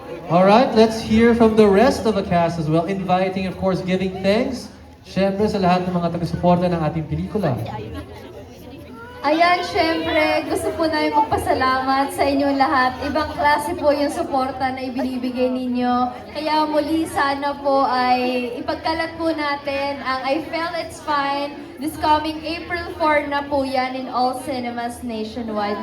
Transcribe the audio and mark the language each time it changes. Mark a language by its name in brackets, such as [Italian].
[English] Alright, let's hear from the rest of the cast as well. Inviting, of course, giving thanks, [Filipino] syempre sa lahat ng mga taga-suporta ng ating pelikula. Ayan, syempre, gusto po namin magpasalamat sa inyong lahat. Ibang klase po yung suporta na ibinibigay ninyo. Kaya muli sana po ay ipagkalat po natin ang I Felt It's Fine. [English] This coming April 4 [Filipino] na po yan [English] in all cinemas nationwide.